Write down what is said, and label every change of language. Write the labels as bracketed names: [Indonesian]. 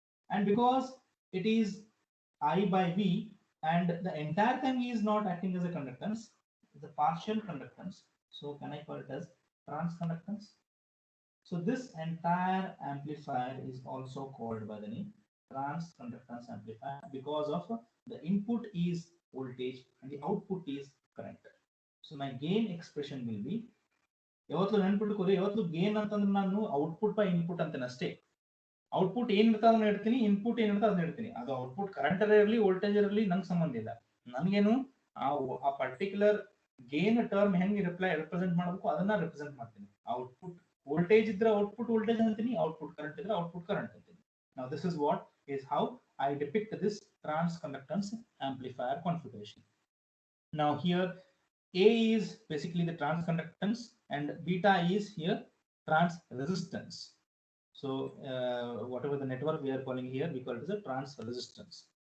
[English] And because it is I by V, and the entire thing is not acting as a conductance, it's a partial conductance. So can I call it as transconductance? So this entire amplifier is also called by the name transconductance amplifier because of the input is voltage and the output is current. So my gain expression will be [Kannada] ಯಾವತ್ತು ನೆನ್ಪಿಟ್ಕೋರಿ ಯಾವತ್ತು gain ಅಂತಂದ್ರೆ ನಾನು output by input ಅಂತೇನೆ ಅಷ್ಟೇ. Output ಏನ್ ಇರ್ತದೆ ಅದನ್ನ ಇಡ್ತೀನಿ, ಇನ್ಪುಟ್ ಏನ್ ಇರ್ತದೆ ಅದನ್ನ ಇಡ್ತೀನಿ. ಅದು ಔಟ್ಪುಟ್ ಕರೆಂಟ್ ಇರಲಿ ವೋಲ್ಟೇಜ್ ಇರಲಿ ನಂಗೆ ಸಂಬಂಧ ಇಲ್ಲ. ನನಗೇನು ಆ ಪರ್ಟಿಕ್ಯುಲರ್ ಗೇನ್ ಟರ್ಮ್ ಹೆಂಗೆ ರೆಪ್ರೆಸೆಂಟ್ ಮಾಡಬೇಕು ಅದನ್ನ ರೆಪ್ರೆಸೆಂಟ್ ಮಾಡ್ತೀನಿ. ಔಟ್ಪುಟ್ ವೋಲ್ಟೇಜ್ ಇದ್ರೆ ಔಟ್ಪುಟ್ ವೋಲ್ಟೇಜ್ ಅಂತೀನಿ, ಔಟ್ಪುಟ್ ಕರೆಂಟ್ ಇದ್ರೆ ಔಟ್ಪುಟ್ ಕರೆಂಟ್ ಅಂತೀನಿ. [English] Now this is what is how I depict this transconductance amplifier configuration. Now here A is basically the transconductance and beta is here trans resistance. So whatever the network we are calling here, we call it as a trans resistance.